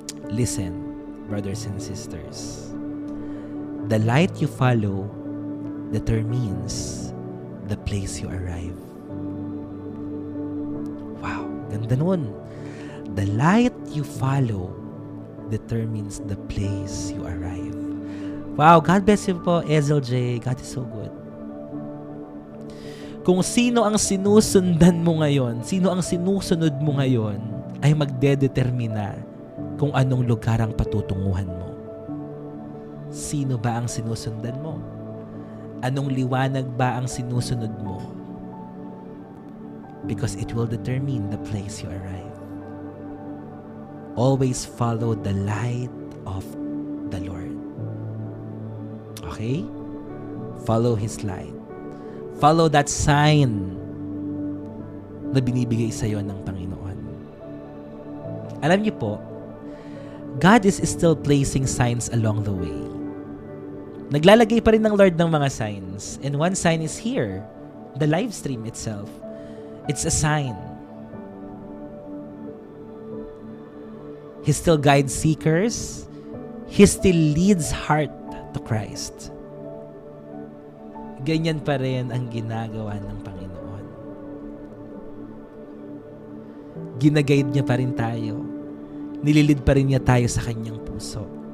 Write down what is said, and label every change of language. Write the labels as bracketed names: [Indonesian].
[English] Listen, brothers and sisters. The light you follow determines the place you arrive. Wow, [Filipino] ganda nun. [English] The light you follow determines the place you arrive. Wow, God bless you po, Ezel J. God is so good. [Filipino] Kung sino ang sinusundan mo ngayon, sino ang sinusunod mo ngayon, ay magdedetermina kung anong lugar ang patutunguhan mo. Sino ba ang sinusundan mo? Anong liwanag ba ang sinusunod mo? [English] Because it will determine the place you arrive. Always follow the light of the Lord. Okay? Follow His light. Follow that sign [Filipino] na binibigay sa iyo ng Panginoon. Alam niyo po, [English] God is still placing signs along the way. [Filipino] Naglalagay pa rin ng Lord ng mga signs. [English] And one sign is here. The live stream itself. It's a sign. He still guides seekers. He still leads heart to Christ. [Filipino] Ganyan pa rin ang ginagawa ng Panginoon. Ginaguide niya pa rin tayo. Nililid pa rin niya tayo sa kanyang puso.